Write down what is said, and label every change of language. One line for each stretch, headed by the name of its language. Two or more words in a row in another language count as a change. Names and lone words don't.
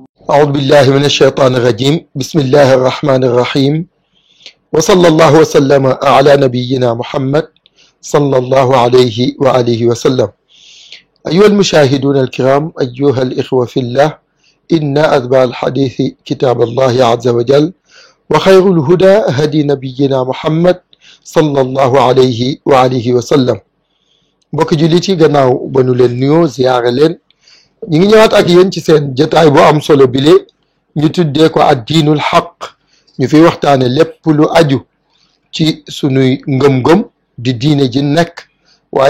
Arabic: أعوذ بالله من الشيطان الرجيم بسم الله الرحمن الرحيم وصلى الله وسلم على نبينا محمد صلى الله عليه وآله وسلم أيها المشاهدون الكرام أيها الإخوة في الله إن أتبع الحديث كتاب الله عز وجل وخير الهدى هدي نبينا محمد صلى الله عليه وآله وسلم
Wolof: mbokk jullit yi gannaaw ba nu leen nuyoo ziyaare leen ñu ngi ñëwaat ak yéen ci seen jotaay bu am solo bile ñu tuddee ko ad diinul xaq ñu fi waxtaane lépp lu aju ci sunuy ngëm-ngëm di diine ji nekk waaye